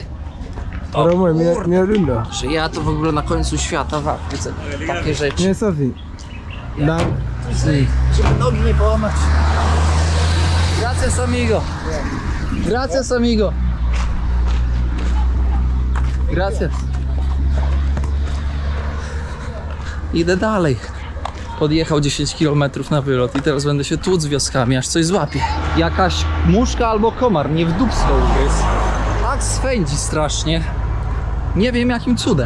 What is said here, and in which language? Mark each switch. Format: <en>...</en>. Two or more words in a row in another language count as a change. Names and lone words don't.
<pl>O, że ja to w ogóle na końcu świata w Afryce. Takie rzeczy. Nie, Sofi. Żeby nogi nie połamać.</pl> <es>Gracias, amigo. Gracias, amigo. Gracias.</es> <pl>Idę dalej. Podjechał 10 km na wylot i teraz będę się tłuc z wioskami, aż coś złapie. Jakaś muszka albo komar mnie w dupsko ugryzł. Tak swędzi strasznie. Nie wiem jakim cudem.</pl>